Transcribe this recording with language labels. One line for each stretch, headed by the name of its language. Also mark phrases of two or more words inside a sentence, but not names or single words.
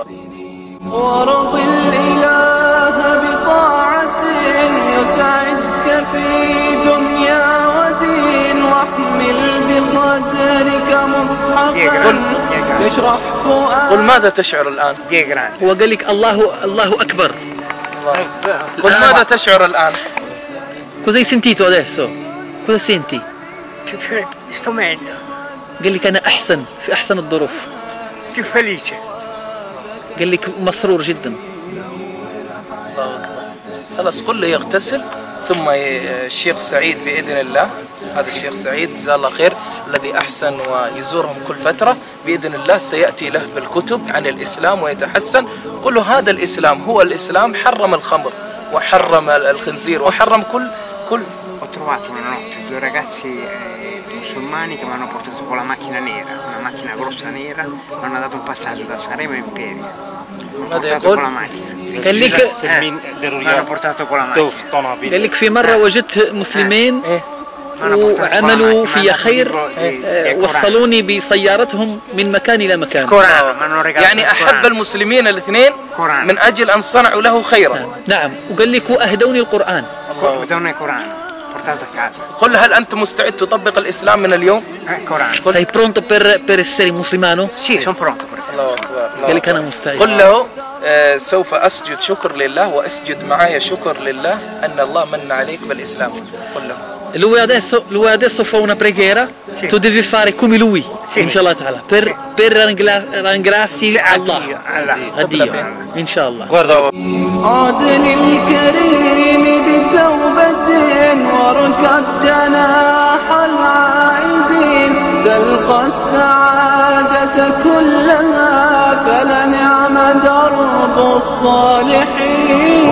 Arabic: ورض الإله بطاعة يسعدك في دنيا ودين، واحمل بصدرك مصحفا يشرح فؤادك. قل ماذا تشعر الآن؟ هو قال لك الله أكبر. قل ماذا تشعر الآن؟
Italian: Cosa hai sentito adesso? Cosa senti؟ Sto meglio.
Arabic: قال لك أنا أحسن في أحسن الظروف.
Italian: Più felice.
Arabic: قال لك مسرور جدا. الله أكبر. خلاص قل له يغتسل، ثم الشيخ سعيد بإذن الله، هذا الشيخ سعيد جزاه الله خير الذي أحسن ويزورهم كل فترة، بإذن الله سيأتي له بالكتب عن الإسلام ويتحسن. قل له هذا الإسلام هو الإسلام، حرم الخمر وحرم الخنزير وحرم كل.
Italian: Ho trovato una notte 2 ragazzi musulmani che mi hanno portato con la macchina nera, una macchina grossa nera, mi hanno dato un passaggio da Saremo a Imperia.
Arabic: ماذا يقول؟ قال لك قال لك في مرة وجدت مسلمين وعملوا في خير، وصلوني بسيارتهم من مكان إلى مكان. يعني أحب المسلمين الاثنين من أجل أن صنعوا له خيرا. نعم، وقال لك وأهدوني القرآن. قل هل أنت مستعد تطبق الإسلام من اليوم؟
Italian: Sei pronto per essere musulmano؟ Sì, sono pronto per essere.
Arabic: قال لك أنا مستعد. قل له سوف أسجد شكر لله وأسجد معايا شكر لله أن الله من عليك بالإسلام. قل له.
Italian: Lui adesso fa una preghiera, tu devi fare come lui,
Arabic: إن شاء الله تعالى,
Italian: per ringrazi Allah, a Dio, inshallah.
Arabic: عد للكريم بتوبة واركب جناح العائدين، تلقى السعادة كلها فلنعم درب الصالحين.